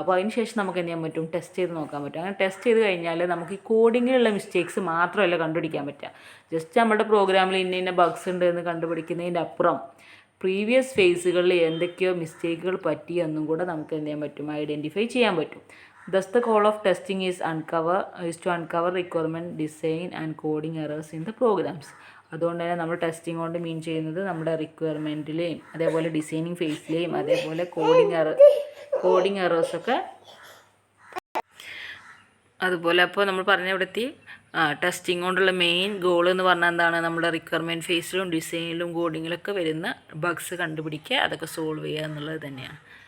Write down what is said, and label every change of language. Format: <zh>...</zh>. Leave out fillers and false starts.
<ml>അപ്പോൾ അതിന് ശേഷം നമുക്ക് എന്ത് ചെയ്യാൻ പറ്റും? ടെസ്റ്റ് ചെയ്ത് നോക്കാൻ പറ്റും. അങ്ങനെ ടെസ്റ്റ് ചെയ്ത് കഴിഞ്ഞാൽ നമുക്ക് ഈ കോഡിങ്ങിലുള്ള മിസ്റ്റേക്സ് മാത്രമല്ല കണ്ടുപിടിക്കാൻ പറ്റുക. ജസ്റ്റ് നമ്മുടെ പ്രോഗ്രാമിൽ ഇന്ന ബഗ്സ് ഉണ്ട് എന്ന് കണ്ടുപിടിക്കുന്നതിൻ്റെ അപ്പുറം പ്രീവിയസ് ഫേസുകളിൽ എന്തൊക്കെയോ മിസ്റ്റേക്കുകൾ പറ്റിയെന്നും കൂടെ നമുക്ക് എന്ത് ചെയ്യാൻ പറ്റും? ഐഡൻറ്റിഫൈ ചെയ്യാൻ പറ്റും.</ml> <en>Thus, the goal of testing is to uncover requirement, design and coding errors in the programs.</en> <ml>അതുകൊണ്ട് തന്നെ നമ്മൾ ടെസ്റ്റിംഗ് കൊണ്ട് മീൻ ചെയ്യുന്നത് നമ്മുടെ റിക്വയർമെൻറ്റിലെയും അതേപോലെ ഡിസൈനിങ് ഫേസിലെയും അതേപോലെ കോഡിങ് എറേഴ്സൊക്കെ അതുപോലെ. അപ്പോൾ നമ്മൾ പറഞ്ഞ ഇവിടെത്തി ടെസ്റ്റിംഗ് കൊണ്ടുള്ള മെയിൻ ഗോൾ എന്ന് പറഞ്ഞാൽ എന്താണ്? നമ്മുടെ റിക്വയർമെൻറ്റ് ഫേസിലും ഡിസൈനിലും കോഡിങ്ങിലൊക്കെ വരുന്ന ബഗ്സ് കണ്ടുപിടിക്കുക, അതൊക്കെ സോൾവ് ചെയ്യുക എന്നുള്ളത് തന്നെയാണ്.</ml>